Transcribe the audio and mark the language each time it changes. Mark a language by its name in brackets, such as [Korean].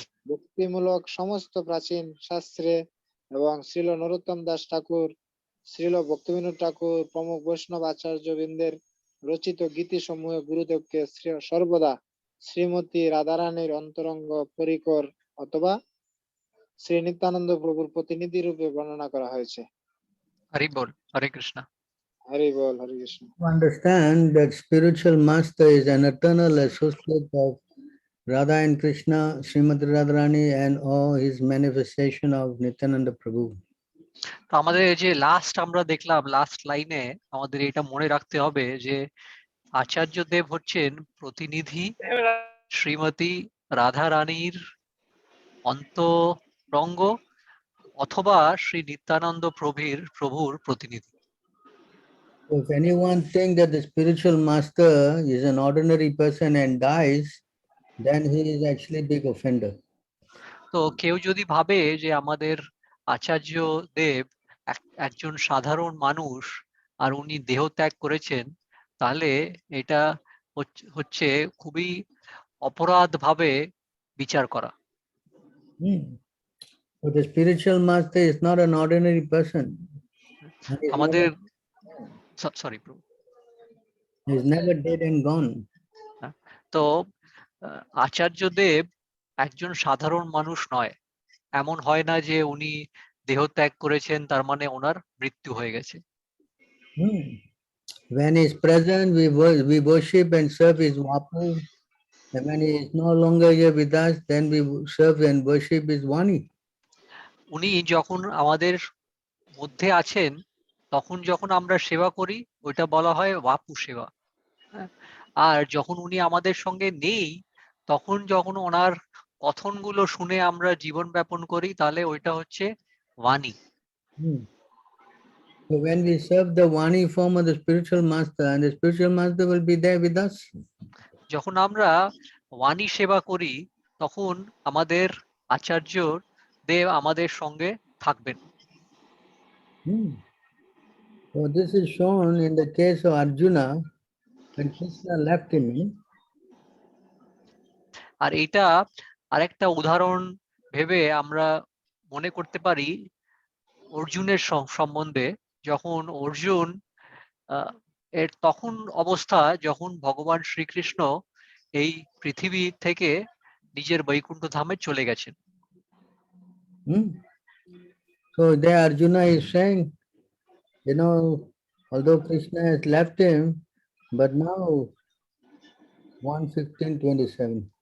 [Bangla] ভক্তিমূলক সমস্ত প্রাচীন শাস্ত্রে এবং শ্রীল নরোত্তম দাস ঠাকুর, শ্রীল ভক্তিবিনোদ ঠাকুর প্রমুখ বৈষ্ণব আচার্যবৃন্দের রচিত গীতিসমূহে গুরুদেবকে সর্বদা শ্রীমতী রাধারানীর অন্তরঙ্গ পরিকর অথবা শ্রী নিত্যানন্দ প্রভুর প্রতিনিধি রূপে বর্ণনা করা হয়েছে। হরি বল, হরে কৃষ্ণ। হরি বল, হরে Krishna. [English] To understand that spiritual master is an eternal associate of Radha and Krishna, Srimati Radharani, and all his manifestation of Nityananda Prabhu. [Bangla] তো আমাদের এই যে লাস্ট আমরা দেখলাম, লাস্ট লাইনে আমাদের এটা মনে রাখতে হবে যে আচার্য দেব হচ্ছেন প্রতিনিধি শ্রীমতী রাধা রানীর অন্তরঙ্গ অথবা শ্রী নিত্যানন্দ প্রভুর প্রতিনিধি। [English] If anyone thinks that the spiritual master is an ordinary person and dies, then he is actually a big offender. [Bangla] তো কেউ যদি ভাবে যে আমাদের আচার্য দেব একজন সাধারণ মানুষ আর উনি দেহ ত্যাগ করেছেন, তাহলে এটা হচ্ছে খুবই অপরাধ ভাবে বিচার করা। [English] But the spiritual master is not an ordinary person. [Bangla] আমাদের সরি প্রভু, [English] He is never dead and gone. [Bangla] তো আচার্য দেব একজন সাধারণ মানুষ নয়। এমন হয় না যে উনি দেহ ত্যাগ করেছেন তার মানে ওনার মৃত্যু হয়ে গেছে। [English] When he is present, we worship and serve his Vapu. And when he is no longer here with us, then we serve and worship his Vani. [Bangla] উনি যখন আমাদের মধ্যে আছেন তখন যখন আমরা সেবা করি ওইটা বলা হয় বাপু সেবা। আর যখন উনি আমাদের সঙ্গে নেই তখন যখন ওনার কথনগুলো শুনে আমরা জীবন যাপন করি তাহলে ওইটা হচ্ছে বাণী। [English] So when we serve the Vani form of the spiritual master, and the spiritual master will be there with us. [Bangla] যখন আমরা বাণী সেবা করি তখন আমাদের আচার্য দেব আমাদের সঙ্গে থাকবেন। [English] So this is shown in the case of Arjuna when Krishna left him. [Bangla] আর এটা আরেকটা উদাহরণ ভেবে আমরা মনে করতে পারি অর্জুনের সম্বন্ধে। যখন অর্জুন এর তখন অবস্থা যখন ভগবান শ্রীকৃষ্ণ এই পৃথিবী থেকে নিজের বৈকুণ্ঠ ধামে চলে গেছেন। [English] So there Arjuna is saying, although Krishna has left him, but now 1:15:27.